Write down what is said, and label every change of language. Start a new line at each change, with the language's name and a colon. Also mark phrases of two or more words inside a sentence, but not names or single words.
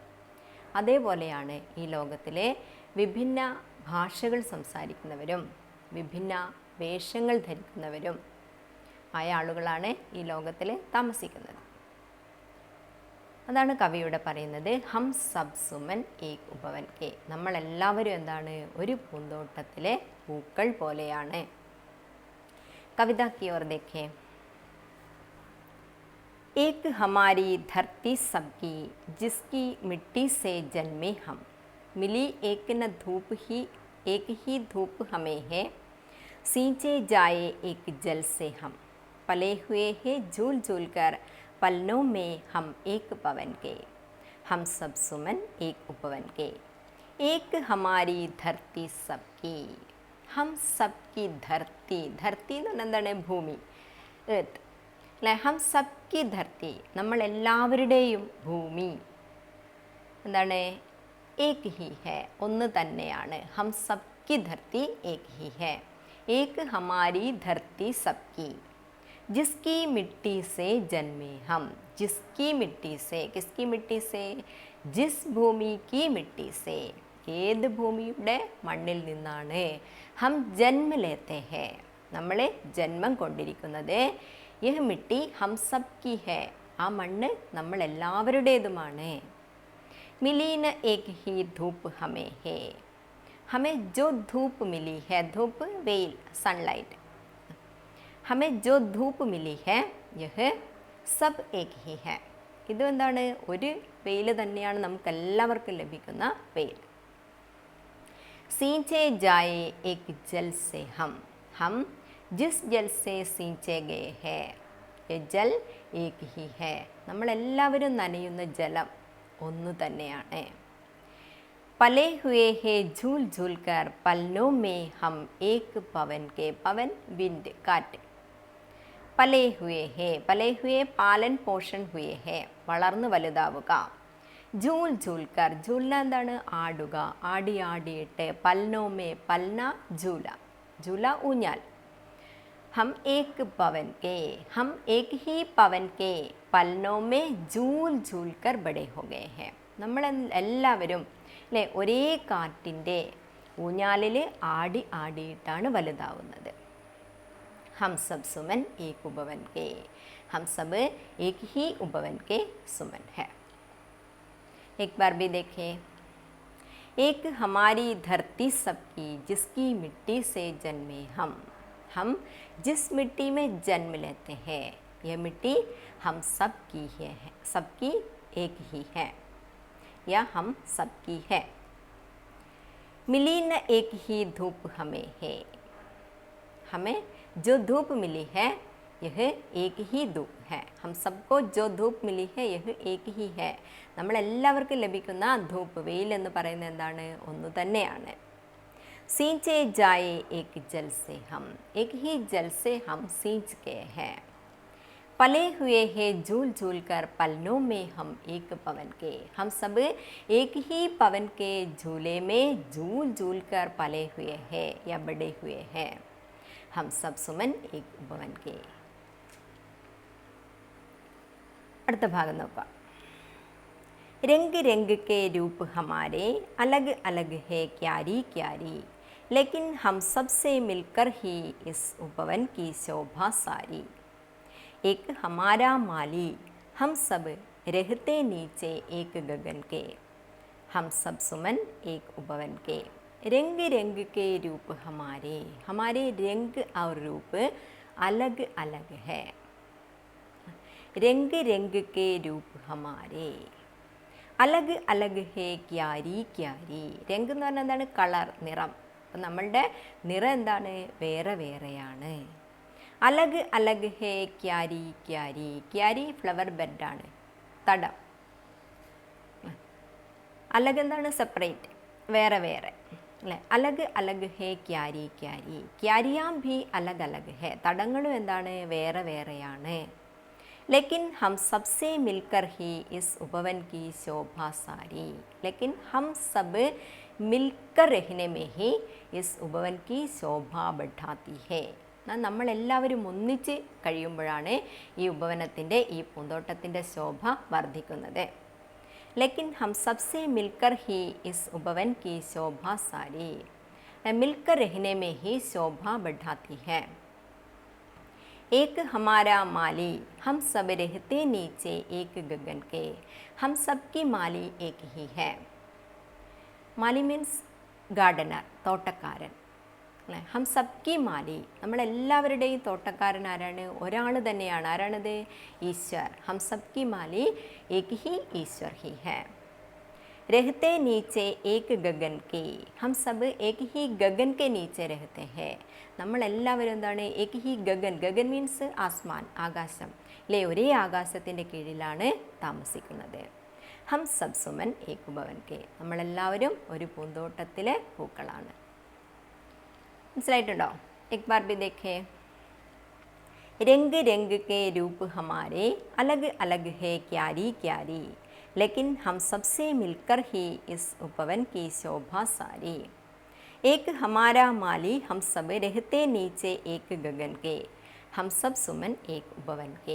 Malayalam: അതേപോലെയാണ് ഈ ലോകത്തിലെ വിഭിന്ന ഭാഷകൾ സംസാരിക്കുന്നവരും വിഭിന്ന വേഷങ്ങൾ ധരിക്കുന്നവരും ആയ ആളുകളാണ് ഈ ലോകത്തിൽ താമസിക്കുന്നത്. അതാണ് കവിയുടെ പറയുന്നത്
Hindi: हम सब सुमन एक उपवन के.
Malayalam: നമ്മളെല്ലാവരും എന്താണ്? ഒരു പൂന്തോട്ടത്തിലെ പൂക്കൾ പോലെയാണ്.
Hindi: कविता की ओर देखें. एक हमारी धरती सबकी, जिसकी मिट्टी से जन्मे हम, मिली एक न धूप ही, एक ही धूप हमें है, सींचे जाए एक जल से हम, पले हुए हैं झूल झूल कर पलनों में हम एक पवन के. हम सब सुमन एक उपवन के. एक हमारी धरती सबकी. हम सब की धरती.
Malayalam: ധർത്തി എന്ന് പറഞ്ഞാൽ എന്താണ്? ഭൂമി, എർത്ത് അല്ലേ?
Hindi: हम सब की धरती,
Malayalam: നമ്മളെല്ലാവരുടെയും ഭൂമി എന്താണ്?
Hindi: एक ही है,
Malayalam: ഒന്ന് തന്നെയാണ്.
Hindi: हम सब की धरती एक ही है. एक हमारी धरती सब की, जिसकी മിट्टी से जन्मे हम. जिसकी मिट्टी से, किसकी मिट्टी से? जिस भूमि की मिट्टी से,
Malayalam: ഏത് ഭൂമിയുടെ മണ്ണിൽ നിന്നാണ്
Hindi: हम जन्म लेते हैं,
Malayalam: നമ്മളെ ജന്മം കൊണ്ടിരിക്കുന്നത്.
Hindi: यह मिट्टी हम सब की है,
Malayalam: ആ മണ്ണ് നമ്മളെല്ലാവരുടേതുമാണ്.
Hindi: मिली न एक ही धूप हमें है. हमें जो धूप मिली है, धूप വെയിൽ, സൺലൈറ്റ്. हमें जो धूप मिली है यह सब एक ही है.
Malayalam: ഇത് എന്താണ്? ഒരു വെയിൽ തന്നെയാണ് നമുക്കെല്ലാവർക്കും ലഭിക്കുന്ന വെയിൽ.
Hindi: सींचे जाए एक जल से हम जिस जल से सींचे गए हैं ये जल एक ही है.
Malayalam: നമ്മളെല്ലാവരും നനയുന്ന ജലം ഒന്നു തന്നെയാണ്.
Hindi: पले हुए हैं झूल झूल कर पलनों में हम एक पवन के. पवन विंड, കാറ്റ്. पले हुए हैं, पले हुए पालन पोषण हुए हैं,
Malayalam: വളർന്നു വലുതാവുക.
Hindi: झूल झूल कर, झूलना
Malayalam: എന്താണ്? ആടുക, ആടി ആടിയിട്ട്.
Hindi: पलनों में, पलना झूला, झूला ഊഞ്ഞാൽ. हम एक पवन के, हम एक ही पवन के पलनों में झूल झूल कर बड़े हो गए हैं.
Malayalam: നമ്മൾ എല്ലാവരും അല്ലേ ഒരേ കാറ്റിൻ്റെ ഊഞ്ഞാലിൽ ആടി ആടിയിട്ടാണ് വലുതാവുന്നത്.
Hindi: हम सब सुमन एक उपवन के. हम सब एक ही उपवन के सुमन है. एक बार भी देखें. एक हमारी धरती सबकी, जिसकी मिट्टी से जन्मे हम. हम जिस मिट्टी में जन्म लेते हैं, यह मिट्टी हम सब की है, सबकी एक ही है या हम सबकी है। मिली न एक ही धूप हमें है, हमें जो धूप मिली है यह एक ही धूप है। हम सबको जो धूप मिली है यह एक ही है।
Malayalam: നമ്മളെല്ലാവർക്കും ലഭിക്കുന്ന ധൂപ്പ്, വെയിൽ എന്ന് പറയുന്നത് എന്താണ്? ഒന്ന് തന്നെയാണ്.
Hindi: सींचे जाए एक जल से हम, एक ही जल से हम सींच गए हैं। पले हुए हैं झूल झूल कर पलनों में हम एक पवन के, हम सब एक ही पवन के झूले में झूल झूल कर पले हुए हैं या बड़े हुए हैं। हम सब सुमन एक पवन के.
Malayalam: അടുത്ത ഭാഗം നോക്കാം.
Hindi: रंग रंग के रूप हमारे अलग अलग है क्यारी क्यारी, लेकिन हम सबसे मिलकर ही इस उपवन की शोभा सारी. एक हमारा माली हम सब रहते नीचे एक गगन के, हम सब सुमन एक उपवन के. रंग रंग के रूप हमारे, हमारे रंग और रूप अलग अलग है. रंग रंग के रूप हमारे अलग अलग है क्यारी क्यारी.
Malayalam: രംഗ് എന്ന് പറഞ്ഞാൽ എന്താണ്? കളർ, നിറം. അപ്പം നമ്മളുടെ നിറം എന്താണ്? വേറെ വേറെയാണ്.
Hindi: अलग अलग है क्यारी क्यारी.
Malayalam: ക്യാരി
English: flower bed,
Malayalam: തടം. അലഗ് എന്താണ്? സെപ്പറേറ്റ്, വേറെ വേറെ അല്ലേ?
Hindi: अलग अलग है क्यारी क्यारी. क्यारियां भी अलग अलग है.
Malayalam: തടങ്ങളും എന്താണ്? വേറെ വേറെയാണ്.
Hindi: लेकिन हम सबसे मिलकर ही इस उपवन की शोभा सारी, लेकिन हम सब मिलकर रहने में ही इस उपवन की शोभा बढ़ाती है.
Malayalam: നമ്മളെല്ലാവരും ഒന്നിച്ച് കഴിയുമ്പോഴാണ് ഈ ഉപവനത്തിൻ്റെ, ഈ പൂന്തോട്ടത്തിൻ്റെ ശോഭ വർദ്ധിക്കുന്നത്.
Hindi: लेकिन हम सबसे मिलकर ही इस उपवन की शोभा सारी, मिलकर रहने में ही शोभा बढ़ाती है. एक हमारा माली हम सब रहते नीचे एक गगन के, हम सब की माली एक ही है.
Malayalam: മാലി
English: means gardener,
Malayalam: തോട്ടക്കാരൻ അല്ലേ?
Hindi: हम सबकी माली,
Malayalam: നമ്മളെല്ലാവരുടെയും തോട്ടക്കാരൻ ആരാണ്? ഒരാൾ തന്നെയാണ്. ആരാണത്?
Hindi: ഈശ്വർ. हम सबकी माली एक ही ईश्वर ही है. रहते नीचे एक गगन के, हम सब एक ही गगन के नीचे रहते हैं.
Malayalam: നമ്മളെല്ലാവരും എന്താണ്?
Hindi: एक ही गगन.
Malayalam: ഗഗൻ മീൻസ് ആസ്മാൻ, ആകാശം അല്ലേ? ഒരേ ആകാശത്തിൻ്റെ കീഴിലാണ് താമസിക്കുന്നത്.
Hindi: हम सब सुमन एक भवन के,
Malayalam: നമ്മളെല്ലാവരും ഒരു പൂന്തോട്ടത്തിലെ പൂക്കളാണ്. മനസ്സിലായിട്ടുണ്ടോ?
Hindi: एक बार भी देखे. रंग रंग के रूप हमारे अलग अलग है क्यारी क्यारी, लेकिन हम सबसे मिलकर ही इस उपवन की शोभा सारी. एक हमारा माली हम सब रहते नीचे एक गगन के, हम सब सुमन एक उपवन के.